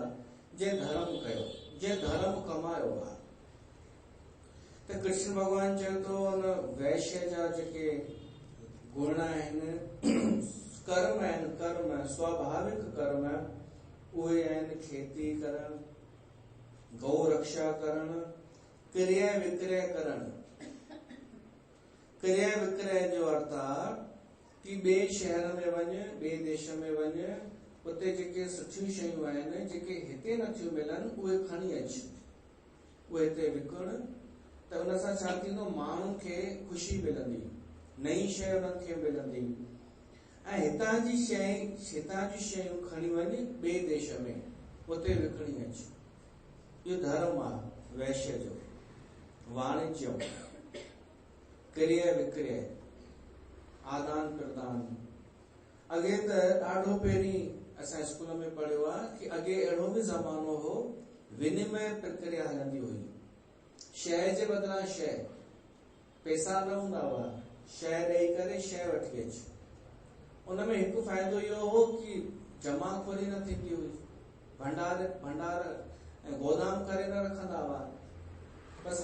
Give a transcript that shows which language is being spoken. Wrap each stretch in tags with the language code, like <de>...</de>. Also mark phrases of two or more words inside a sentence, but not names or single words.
<sd>जे धर्म कयो जे धर्म कमायो आहे त कृष्ण भॻवान चयो थो हुन वैश्य जा जेके गुण आहिनि कर्म आहिनि कर्म स्वाभाविक कर्म उहे आहिनि खेती करणु गौ रक्षा करणु क्रय विक्रय करणु क्रय विक्रय जो अर्थ आहे कि ॿिए शहर में वञ ॿिए देश में वञ उते जेके सुठियूं शयूं आहिनि जेके हिते नथियूं मिलनि उहे खणी अच उहे हिते विकण त उन सां छा थींदो माण्हुनि खे ख़ुशी मिलंदी नई शइ उन्हनि खे मिलंदी ऐं हितां जी शयूं खणी वञ ॿिए देश में उते विकणी अच इहो धर्म आहे वैश्य जो वाणिज्य क्रय विक्रय आदान प्रदान अॻे त ॾाढो पहिरीं असां स्कूल में पढ़ियो आहे कि अॻे अहिड़ो बि ज़मानो हो विनिमय प्रक्रिया हलंदी हुई शइ जे बदिरां शइ पैसा न हूंदा हुआ शइ ॾेई करे शइ वठी अच उन में हिकु फ़ाइदो इहो हो कि जमाखोरी न थींदी हुई भंडार ऐं गोदाम करे न रखंदा हुआ बसि</sd>